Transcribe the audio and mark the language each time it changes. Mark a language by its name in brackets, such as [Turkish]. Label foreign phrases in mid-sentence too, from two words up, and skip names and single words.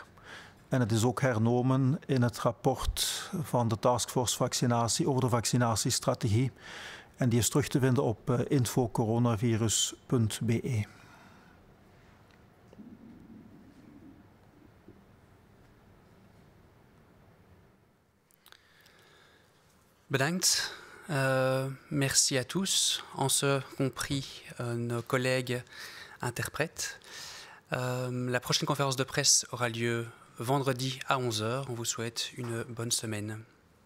[Dutch] En het is ook hernomen in het rapport van de taskforce vaccinatie over de vaccinatiestrategie. En die is terug te vinden op infocoronavirus.be. Bedankt. [French] Merci à tous, en ce compris nos collègues interprètes. La prochaine conférence de presse aura lieu vendredi à 11h. On vous souhaite une bonne semaine.